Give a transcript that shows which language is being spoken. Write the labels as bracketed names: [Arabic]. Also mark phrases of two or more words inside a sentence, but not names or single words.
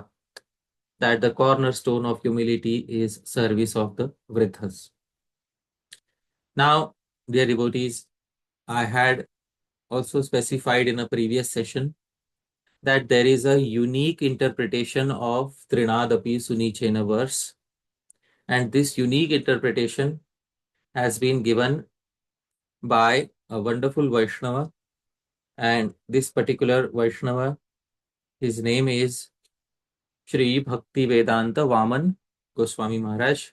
[English] That the cornerstone of humility is service of the vriddhas. Now, dear devotees, I had also specified in a previous session that there is a unique interpretation of [Sanskrit] tṛṇād api sunīcena [English] verse, and this unique interpretation has been given by a wonderful Vaishnava, and this particular Vaishnava, his name is Shri Bhakti Vedanta Vaman Goswami Maharaj.